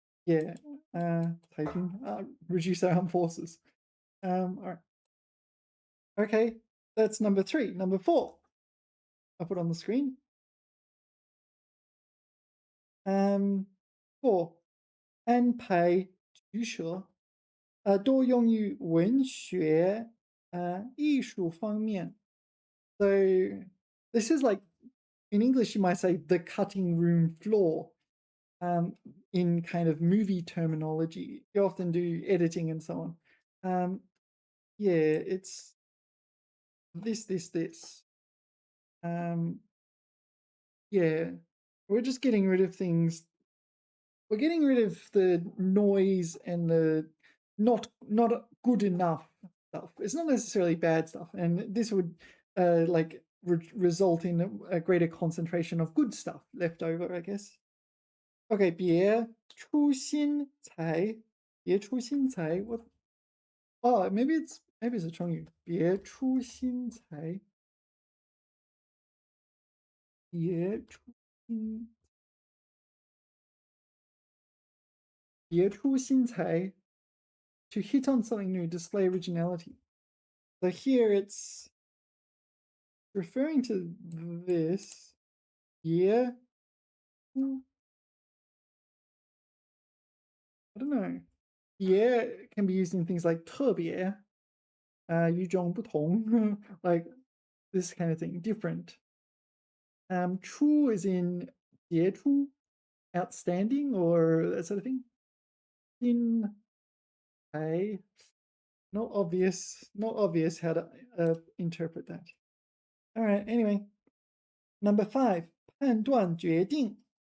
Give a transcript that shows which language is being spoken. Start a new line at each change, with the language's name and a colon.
English: Yeah, 台军 reduce their armed forces. All right. Okay, that's number 3. Number 4, I'll put on the screen. 4.
Chinese: 安排取舍，多用于文学、艺术方面。
English: So this is like in English you might say the cutting room floor. In kind of movie terminology, you often do editing and so on. Yeah, it's this. Um, yeah, we're just getting rid of things. We're getting rid of the noise and the not good enough stuff. It's not necessarily bad stuff, and this would like result in a greater concentration of good stuff left over, I guess. Okay, 别出心裁, what? Oh, maybe it's a 成语.
Chinese: 别出心裁, 别出心别出心裁.
English: To hit on something new, display originality. So here it's referring to this. Yeah. I don't know. Yeah can be used in things like 特别, 与众不同, like this kind of thing, different. 出 is in 杰出, outstanding, or that sort of thing. In a not obvious how to interpret that. All right, anyway. Number 5, 判断决定.